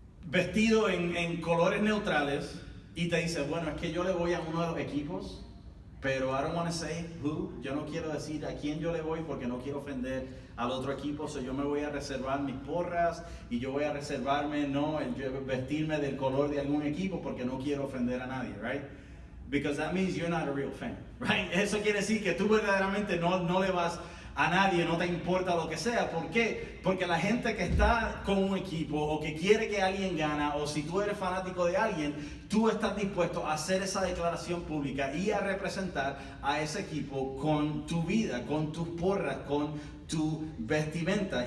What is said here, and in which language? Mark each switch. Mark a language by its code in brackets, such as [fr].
[es] vestido en colores neutrales y te dice, bueno, es que yo le voy a uno de los equipos, pero [en] I don't want to say who, [es] yo no quiero decir a quién yo le voy porque no quiero ofender al otro equipo, [en] so [es] yo me voy a reservar mis porras y yo voy a reservarme, vestirme del color de algún equipo porque no quiero ofender a nadie, [en] right? Because that means you're not a real fan, right? [es] Eso quiere decir que tú verdaderamente no le vas a nadie, no te importa lo que sea. ¿Por qué? Porque la gente que está con un equipo o que quiere que alguien gane, o si tú eres fanático de alguien, tú estás dispuesto a hacer esa declaración pública y a representar a ese equipo con tu vida, con tus porras, con tu vestimenta.